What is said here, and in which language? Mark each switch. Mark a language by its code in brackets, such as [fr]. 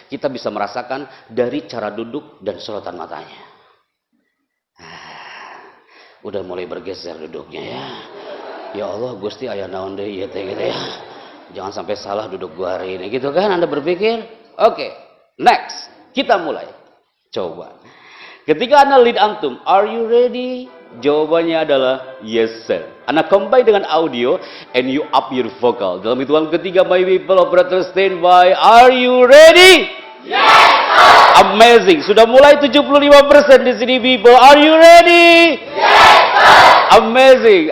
[id] Kita bisa merasakan dari cara duduk dan sorotan matanya. Udah mulai bergeser duduknya ya. Ya Allah, [su] Gusti aya naon deui ieu teh [id] gitu ya. Jangan sampai salah duduk gua hari ini gitu kan Anda berpikir? Oke, next. Kita mulai. Coba. Ketika Anda lead antum, [en] are you ready? [id] Jawabannya adalah [en] yes sir. [id] Anda [en] combine [id] dengan [en] audio and you up your vocal. [id] Dalam hitungan ketiga, [en] my people operator standby. Are you ready? Yes sir. Amazing. [id] Sudah mulai 75% di sini people. [en] Are you ready? Yes sir. Amazing.